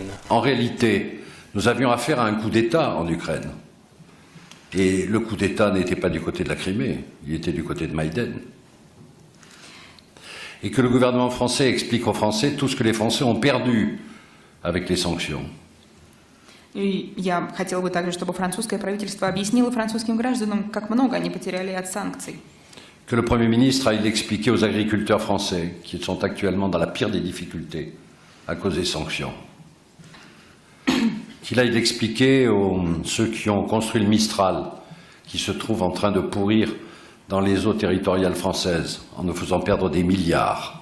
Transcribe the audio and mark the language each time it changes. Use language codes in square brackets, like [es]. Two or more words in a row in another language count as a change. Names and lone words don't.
[fr] En réalité, nous avions affaire à un coup d'État en Ukraine. Et le coup d'État n'était pas du côté de la Crimée, il était du côté de Maïden. Et que le gouvernement français explique aux Français tout ce que les Français ont perdu avec les sanctions. [ru] И я хотела бы также, чтобы французское правительство объяснило французским гражданам, как много они потеряли от санкций. [fr] Que le Premier ministre aille l'expliquer aux agriculteurs français, qui sont actuellement dans la pire des difficultés à cause des sanctions. Qu'il aille l'expliquer aux ceux qui ont construit le Mistral, qui se trouvent en train de pourrir dans les eaux territoriales françaises, en nous faisant perdre des milliards.